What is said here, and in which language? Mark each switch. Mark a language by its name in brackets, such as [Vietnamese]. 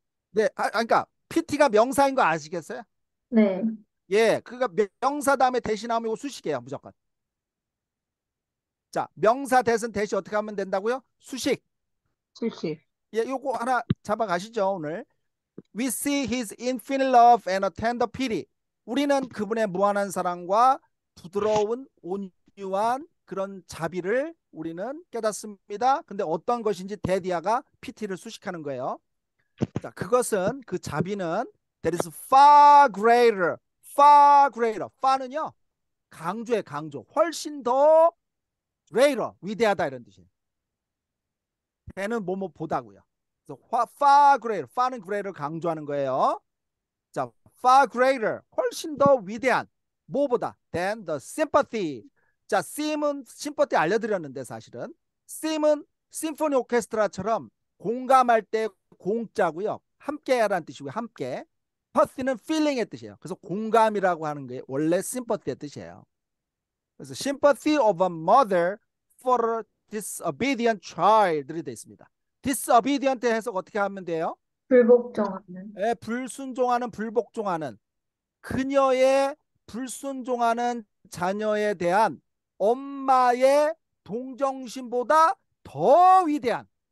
[Korean] 네, 그러니까 PT가 명사인 거 아시겠어요? 네. 예, 그러니까 명사 다음에 대시 나오면 이거 수식이에요, 무조건. 자, 명사 대신 대시 어떻게 하면 된다고요? 수식. 수식. 예, 요거 하나 잡아가시죠, 오늘. [English] We see his infinite love and a tender pity. [Korean] 우리는 그분의 무한한 사랑과 부드러운 온유한 그런 자비를 우리는 깨닫습니다. 근데 어떤 것인지 데디아가 피티를 수식하는 거예요. 자, 그것은 그 자비는 [English] that is far greater, far greater. [Korean] far는요 강조의 강조, 훨씬 더 greater, 위대하다 이런 뜻이에요. 배는 뭐뭐보다고요. 그래서 [English] far greater, [Korean] far는 greater 강조하는 거예요. 자, far greater, 훨씬 더 위대한, 뭐보다 [English] than the sympathy. [Korean] 자, sim은 심퍼티 알려드렸는데 사실은 sim은 심포니 오케스트라처럼 공감할 때 공자고요. 함께하라는 뜻이고요. 함께. pathy는 feeling의 뜻이에요. 그래서 공감이라고 하는 게 원래 sympathy의 뜻이에요. 그래서 [English] sympathy of a mother for a disobedient child이 [Korean] 되어 있습니다. disobedient 해석 어떻게 하면 돼요? 불복종하는. 예, 불순종하는, 불복종하는, 그녀의 불순종하는 자녀에 대한 엄마의 동정심보다 더 위대한.